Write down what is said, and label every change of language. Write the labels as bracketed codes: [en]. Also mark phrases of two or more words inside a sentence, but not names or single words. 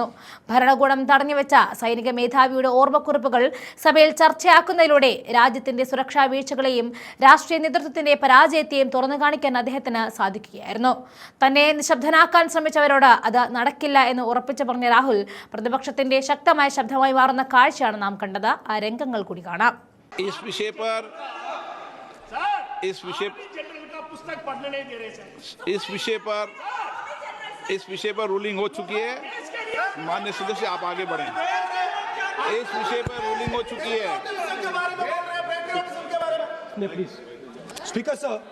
[ml] ഭരണകൂടം തടഞ്ഞുവെച്ച സൈനിക മേധാവിയുടെ ഓർമ്മക്കുറിപ്പുകൾ സഭയിൽ ചർച്ചയാക്കുന്നതിലൂടെ രാജ്യത്തിന്റെ സുരക്ഷാ വീഴ്ചകളെയും രാഷ്ട്രീയ നേതൃത്വത്തിന്റെ പരാജയത്തെയും തുറന്നു കാണിക്കാൻ അദ്ദേഹത്തിന് സാധിക്കുകയായിരുന്നു. തന്നെ നിശബ്ദനാക്കാൻ ശ്രമിച്ചവരോട് അത് നടക്കില്ല എന്ന് ഉറപ്പിച്ചു പറഞ്ഞ രാഹുൽ പ്രതിപക്ഷത്തിന്റെ ശക്തമായ ശബ്ദമായി മാറുന്ന കാഴ്ചയാണ് നാം കണ്ടത്. ആ രംഗങ്ങൾ കൂടി കാണാം. [hi] इस विषय पर इस विषय पर रूलिंग हो चुकी है. माननीय सदस्य आप आगे बढ़ें. इस विषय पर रूलिंग हो चुकी है. [en] please speaker sir,